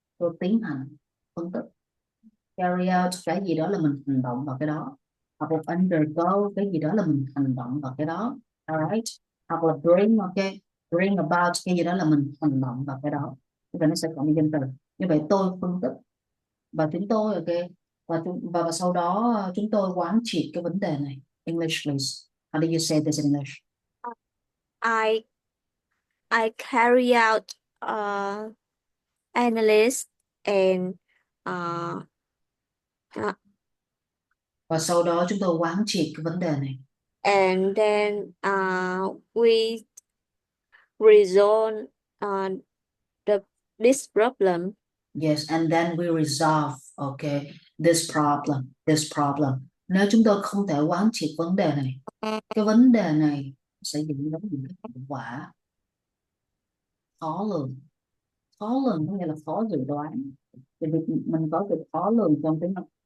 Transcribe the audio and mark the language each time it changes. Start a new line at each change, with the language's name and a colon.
Vietnamese: Tôi tiến hành phân tích. Carry out cái gì đó là mình hành động vào cái đó, hoặc là undergo cái gì đó là mình hành động vào cái đó. Alright. Hoặc là bring, ok, bring about cái gì đó là mình hành động vào cái đó. Thì nó sẽ có một danh từ. Như vậy tôi phân tích và chúng tôi, ok, và sau đó chúng tôi quán triệt cái vấn đề này.
English: English please. How do you say this in English? I I carry out analyst and uh, uh,
Vietnamese: Và sau đó chúng tôi quán triệt cái vấn đề này.
English: and then we resolve the this problem. Yes, and then we resolve, okay, this problem.
Vietnamese: Nếu chúng tôi không thể quán triệt vấn đề này, cái vấn đề này sẽ dẫn đến những cái hậu quả khó lường. Khó lường có nghĩa là khó dự đoán. Thì mình có từ khó lường trong tiếng Anh.